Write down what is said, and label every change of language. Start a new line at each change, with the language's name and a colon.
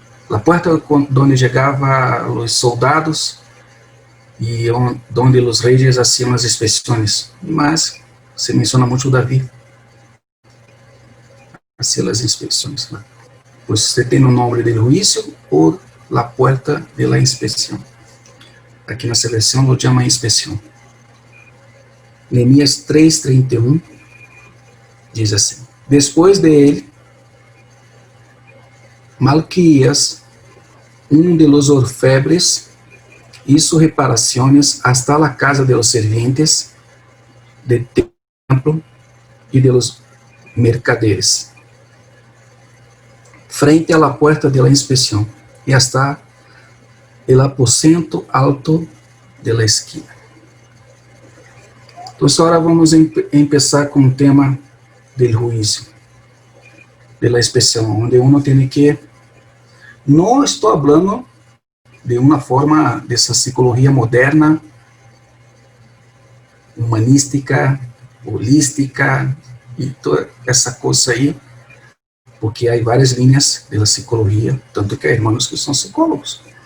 Portuguese: A porta onde chegavam os soldados e onde os reis faziam as inspeções. Mas se menciona muito Davi.
Spanish: Hacía
Portuguese: as inspeções. Pois você tem o nome do juízo ou a porta de la inspeção. Aqui na versão lo chama inspeção.
Spanish: Neemias 3:31 diz assim:
Portuguese: Depois de ele,
Spanish: Malquias, de los orfebres, hizo reparaciones hasta la casa de los sirvientes del templo y de los mercaderes, frente a la puerta de la inspección y hasta el aposento alto de la esquina.
Portuguese: Então, agora vamos começar com o tema do juízo, de la inspeção, onde uno tem que, não estou falando de uma forma dessa psicologia moderna, humanística, holística e toda essa coisa aí, porque há várias linhas da psicologia, tanto que há irmãos que são psicólogos.